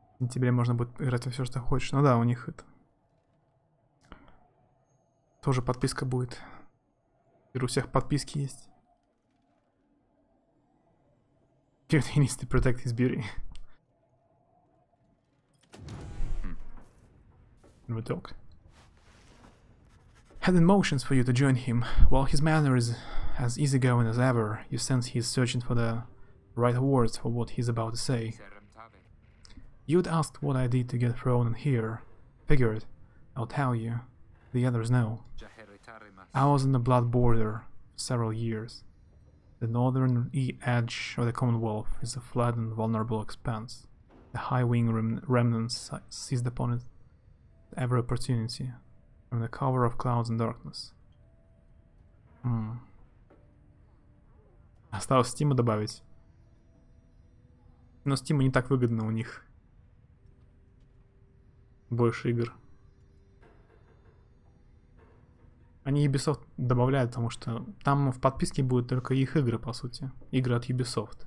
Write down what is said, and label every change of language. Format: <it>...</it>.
<ru>Тебе можно будет играть во все, что хочешь. Ну да, у них это... Тоже подписка будет. Теперь у всех подписки есть.</ru> <en>He needs to protect his beauty. And we talk. Had motions for you to join him. While his manner is as easygoing as ever, you sense he's searching for the right words for what he's about to say. You'd asked what I did to get thrown in here. Figured, I'll tell you. The others know. I was in the Blood Border for several years. The northern edge of the Commonwealth is a flat and vulnerable expanse. The high-wing remnants seized upon it at every opportunity, from the cover of clouds and darkness.</en> <ru>Осталось Стима добавить. Но Стиму не так выгодно, у них больше игр. Они Ubisoft добавляют, потому что там в подписке будут только их игры, по сути. Игры от Ubisoft.</ru>